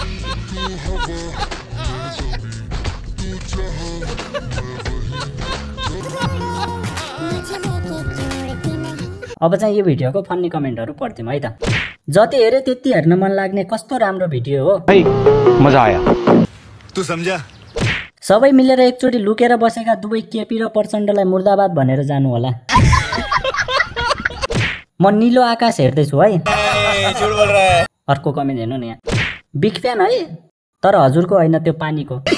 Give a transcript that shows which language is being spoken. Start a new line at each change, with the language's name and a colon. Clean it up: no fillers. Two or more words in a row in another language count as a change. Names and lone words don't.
Nepali: अब चाहिँ यो भिडियोको फन्नी कमेन्टहरु पढ्दिम है त। जति हेरे त्यति हेर्न मन लाग्ने कस्तो राम्रो भिडियो हो।
Hindi: मजा आया, तू समझा।
Nepali: सबै मिलेर एकचोटि लुकेर बसेका दुवै केपी र प्रचण्डलाई मुर्दाबाद भनेर जानु होला। म नीलो आकाश हेर्दै छु है। अर्को कमेन्ट हेर्नु न यहाँ,
English: big fan
Nepali: है, तर हजुरको हैन त्यो पानीको।